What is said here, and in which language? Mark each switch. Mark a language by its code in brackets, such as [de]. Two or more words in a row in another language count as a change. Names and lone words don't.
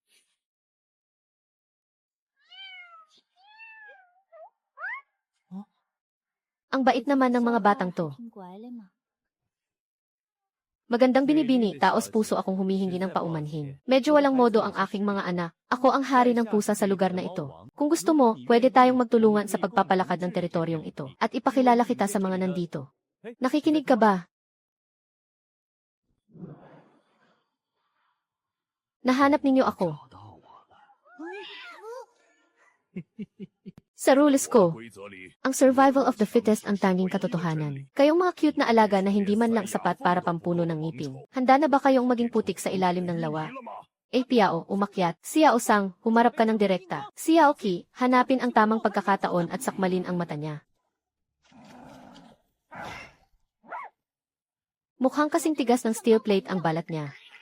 [tl] Ang bait naman ng mga batang to. [zh] 挺乖的嘛。 [tl] Magandang binibini, taos puso akong humihingi ng paumanhin. Medyo walang modo ang aking mga anak. Ako ang hari ng pusa sa lugar na ito. Kung gusto mo, pwede tayong magtulungan sa pagpapalakad ng teritoryong ito. At ipakilala kita sa mga nandito. Nakikinig ka ba? Nahanap ninyo ako. Sa rules ko, ang [en] survival of the fittest [tl] ang tanging katotohanan. Kayong mga cute na alaga na hindi man lang sapat para pampuno ng ngipin. Handa na ba kayong maging putik sa ilalim ng lawa? Piao, umakyat. Xiao Sang, humarap ka ng direkta. Xiao Qi, hanapin ang tamang pagkakataon at sakmalin ang mata niya. Mukhang kasing tigas ng [en] steel plate [tl] ang balat niya.